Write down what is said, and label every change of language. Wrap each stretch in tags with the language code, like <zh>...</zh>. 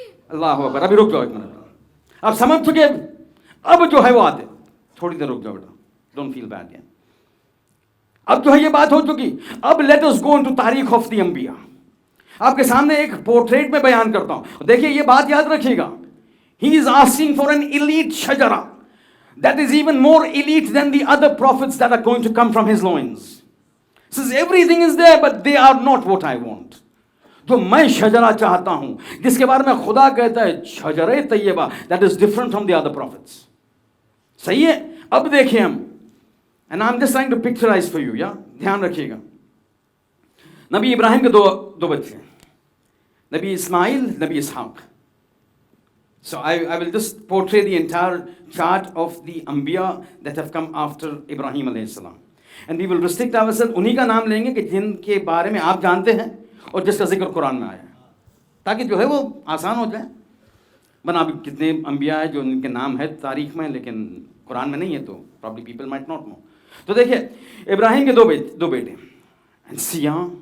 <ur>اللہ اکبر. ابھی رک جاؤ ایک منٹ. اب سمجھ چکے؟ اب جو ہے وہ آتے, تھوڑی دیر رک جاؤ بیٹا,</ur> <en>Don't feel bad.</en> <ur>اب جو ہے یہ بات ہو چکی.</ur> <en>اب let us go into تاریخ of the انبیاء. آپ کے سامنے ایک پورٹریٹ میں بیان کرتا ہوں. دیکھیے یہ بات یاد رکھیے گا. He is asking for an elite شجرہ that is even more elite than the other prophets that are going to come from his loins. Says everything is there but they are not what I want.</en> <ur>جو میں شجرہ چاہتا ہوں, جس کے بارے میں خدا کہتا ہے شجرہ طیبہ,</ur> <en>that is different from the other prophets.</en> <ur>صحیح ہے؟ اب دیکھیں ہم,</ur> <en>and I'm just trying to picturize for you, yeah?</en> <ur>دھیان رکھیے گا. نبی ابراہیم کے دو بچے ہیں, نبی اسماعیل, نبی اسحاق.</ur> <en>So I will just portray the entire chart of the Anbiya that have come after Ibrahim alayhi salam. And we will restrict ourselves,</en> <ur>انہی کا نام لیں گے کہ جن کے بارے میں آپ جانتے ہیں اور جس کا ذکر قرآن میں آیا ہے, تاکہ جو ہے وہ آسان ہو جائے. بنا ابھی کتنے انبیاء ہیں جو ان کے نام ہے تاریخ میں لیکن قرآن میں نہیں ہے, تو</ur> <en>probably people might not know.</en> <ur>تو دیکھیں ابراہیم کے دو بیٹے, سیاں.</ur>